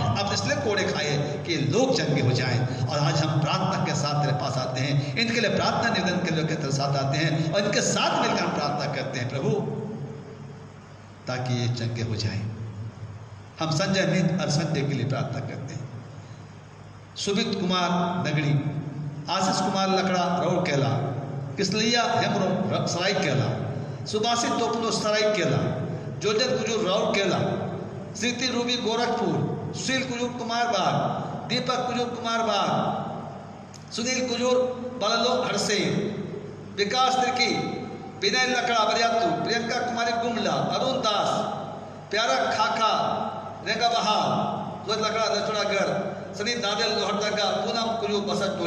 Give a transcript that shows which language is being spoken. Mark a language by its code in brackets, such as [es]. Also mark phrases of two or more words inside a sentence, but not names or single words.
[hi] आप इसलिए कोड़े खाए कि लोग चंगे हो जाएं। और आज हम प्रार्थना के साथ तेरे पास आते हैं, इनके लिए प्रार्थना निवेदन के लोग तेरे साथ आते हैं और इनके साथ मिलकर हम प्रार्थना करते हैं प्रभु, ताकि ये चंगे हो जाएं। हम संजय मित और संजय के लिए प्रार्थना करते हैं, सुमित कुमार नगड़ी, आशीष कुमार लकड़ा रौड़ केला, किसलिया हेमरो सराय केला, सुभाषित तोपनो सराय केला, जोजन कुजूर रौड़ केला, स्थिति रूबी गोरखपुर, सुशील कुजूर कुमार बाग, दीपक कुजूर कुमार बाग, सुनील कुजूर बललो हरसे, विकास तिर्की, विनय लकड़ा बरियातू, प्रियंका कुमारी गुमला, अरुण दास, प्यारा खाखा रेगा बहार, जोत लकड़ा दचड़ागढ़, सनी दादेल लोहरदगा, पूनम कुजूर बसत टोली।